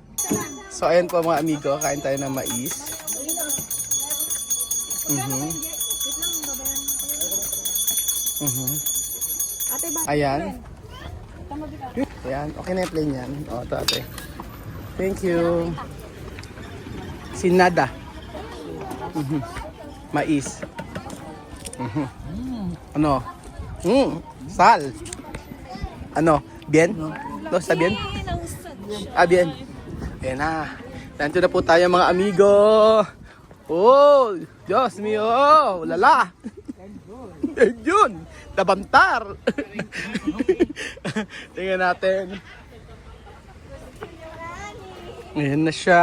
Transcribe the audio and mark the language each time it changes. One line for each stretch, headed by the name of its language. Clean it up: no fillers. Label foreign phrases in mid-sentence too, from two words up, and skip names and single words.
Filipino: So ayan po, mga amigo, kain tayo ng mais. Ate, bakit? Ayan. Ayan, okay na yung plane yan. O, ito ate.
English: Thank you.
Filipino: Sinada. Mais. Ano? Sal. Ano?
Spanish: Bien? No, está bien? Ah, bien.
Filipino: Ayan na. Nandito na po tayo mga amigo. Oh, Diyos mio. Lala. Yun. Tabantar. Tingnan natin. Ayan na siya.